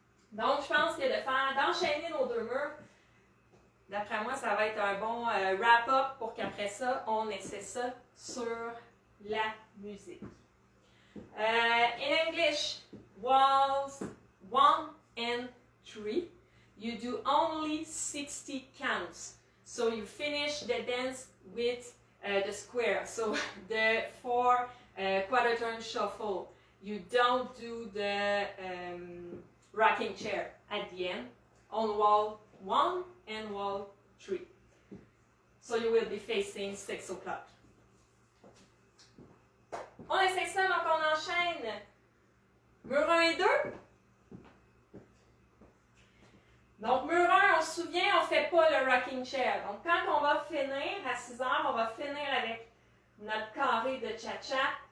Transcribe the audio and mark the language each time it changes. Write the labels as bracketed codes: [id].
[fr] Donc, je pense que d'enchaîner nos 2 murs, d'après moi, ça va être un bon wrap-up pour qu'après ça, on essaie ça sur la musique. [en] In English, walls 1 and 3, you do only 60 counts. So you finish the dance with the square. So the 4 quarter turn shuffle. You don't do the rocking chair at the end on wall 1 and wall 3. So you will be facing 6 o'clock. [fr] On essaie ça, donc on enchaîne mur 1 et 2. Donc, mur 1, on se souvient, on ne fait pas le rocking chair. Donc, quand on va finir, à 6 heures, on va finir avec notre carré de cha-cha.